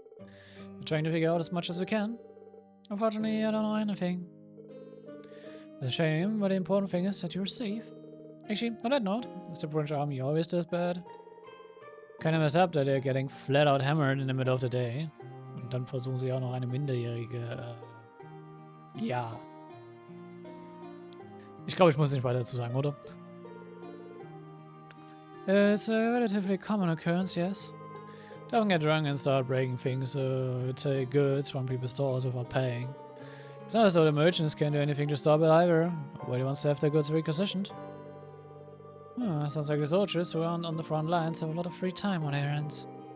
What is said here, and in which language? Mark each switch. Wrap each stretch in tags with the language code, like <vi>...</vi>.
<en>We're trying to figure out as much as we can. Unfortunately, I don't know anything. It's a shame, but the important thing is that you're safe. Actually, on that note, is the British army always this bad? Kinda mess up that they're getting flat out hammered in the middle of the day.</en> <de>Und dann versuchen sie auch noch eine minderjährige... ja. Ich glaube, ich muss nicht weiter dazu sagen, oder?</de> <en>It's a relatively common occurrence, yes. Don't get drunk and start breaking things or take goods from people's stores without paying. It's not as though the merchants can do anything to stop it either. Nobody wants to have their goods requisitioned. Sounds like the soldiers who aren't on the front lines have a lot of free time on their hands.</en>